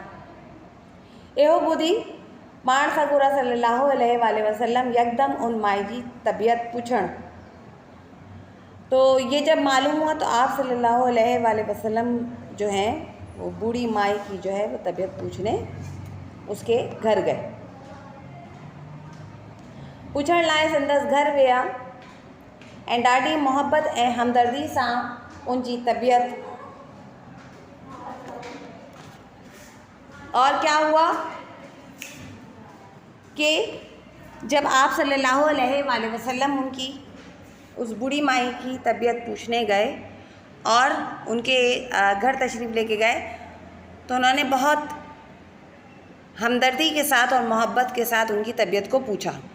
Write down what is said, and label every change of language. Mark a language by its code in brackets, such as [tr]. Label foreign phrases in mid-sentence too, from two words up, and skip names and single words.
[sd] ایہو بدھی پان سگورا [ar] صلی اللہ علیہ وآلہ وسلم [sd] یکدم ان مائی [ur] کی طبیعت [sd] پوچھن. [ur] تو یہ جب معلوم ہوا تو آپ [ar] صلی اللہ علیہ وآلہ وسلم [ur] جو ہیں وہ بوڑھی مائی کی جو ہے وہ طبیعت پوچھنے اس کے گھر گئے. [sd] پوچھن لائے سندس گھر ویا ऐं ॾाढी मोहब्बत ऐं हमदर्दी सां [ur] ان کی طبیعت. اور کیا ہوا کہ جب آپ [ar] صلی اللہ علیہ وآلہ وسلم [ur] ان کی اس بوڑھی مائی کی طبیعت پوچھنے گئے اور ان کے گھر تشریف لے کے گئے تو انہوں نے بہت ہمدردی کے ساتھ اور محبت کے ساتھ ان کی طبیعت کو پوچھا.